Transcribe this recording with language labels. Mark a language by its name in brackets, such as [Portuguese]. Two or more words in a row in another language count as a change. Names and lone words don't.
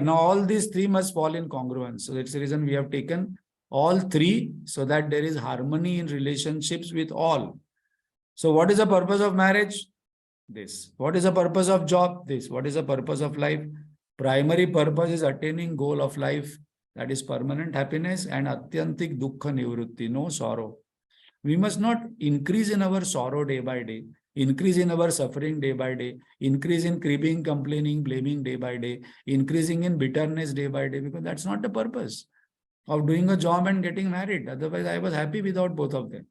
[English] Now, all these three must fall in congruence. So that's the reason we have taken all three, so that there is harmony in relationships with all. So what is the purpose of marriage? This. What is the purpose of job? This. What is the purpose of life? Primary purpose is attaining goal of life, that is permanent happiness and [Sanskrit] आत्यन्तिक दुःख निवृत्ति, [English] no sorrow. We must not increase in our sorrow day by day, increase in our suffering day by day, increase in cribbing, complaining, blaming day by day, increasing in bitterness day by day, because that's not the purpose of doing a job and getting married. Otherwise, I was happy without both of them.